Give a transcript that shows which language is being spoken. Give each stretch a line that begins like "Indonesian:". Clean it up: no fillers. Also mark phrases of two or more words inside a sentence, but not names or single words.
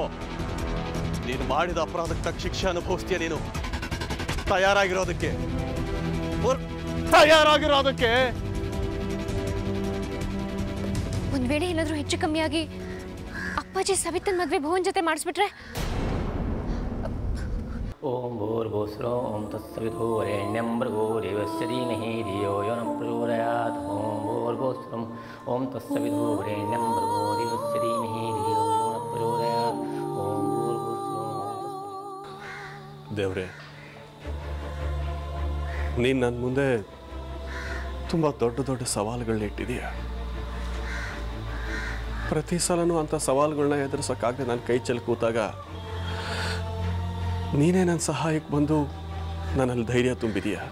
Kannada: ನೀನು ಮಾಡಿದ ಅಪರಾಧಕ್ಕೆ ತಕ್ಕ ಶಿಕ್ಷೆ ಅನುಭವಿಸ್ತೀಯ. ನೀನು ತಯಾರಾಗಿರೋದಕ್ಕೆ ಒಂದ್ ವೇಳೆ ಏನಾದ್ರೂ ಹೆಚ್ಚು ಕಮ್ಮಿಯಾಗಿ ಅಪ್ಪಾಜಿ ಸವಿತನ್ ಮದ್ವೆ ಭುವನ್ ಜೊತೆ ಮಾಡಿಸ್ಬಿಟ್ರೆ?
Sanskrit: ಓಂ ಭೂರ್ಭುವಸ್ಸುಃ ಓಂ ತತ್ಸವಿತುರ್ವರೆಣ್ಯಂ ಭರ್ಗೋ ದೇವಸ್ಯ ಧೀಮಹಿ ಧಿಯೋ ಯೋ ನಃ ಪ್ರಚೋದಯಾತ್. ಓಂ ಭೂರ್ಭುವಸ್ಸುಃ ಓಂ ತತ್ಸವಿತುರ್ವರೆಣ್ಯಂ ಭರ್ಗೋ ದೇವಸ್ಯ ಧೀಮಹಿ ಧಿಯೋ ಯೋ ನಃ ಪ್ರಚೋದಯಾತ್. ಓಂ ಭೂರ್ಭುವಸ್ಸುಃ.
Kannada: ದೇವ್ರೆ, ನೀನು ನನ್ನ ಮುಂದೆ ತುಂಬ ದೊಡ್ಡ ದೊಡ್ಡ ಸವಾಲುಗಳನ್ನ ಇಟ್ಟಿದೀಯ. ಪ್ರತಿ ಸಲನೂ ಅಂಥ ಸವಾಲುಗಳನ್ನ ಎದುರಿಸೋಕ್ಕಾಗದೆ ನಾನು ಕೈ ಚೆಲ್ಲಿ ಕೂತಾಗ ನೀನೇ ನನ್ನ ಸಹಾಯಕ್ಕೆ ಬಂದು ನನ್ನಲ್ಲಿ ಧೈರ್ಯ ತುಂಬಿದೀಯ.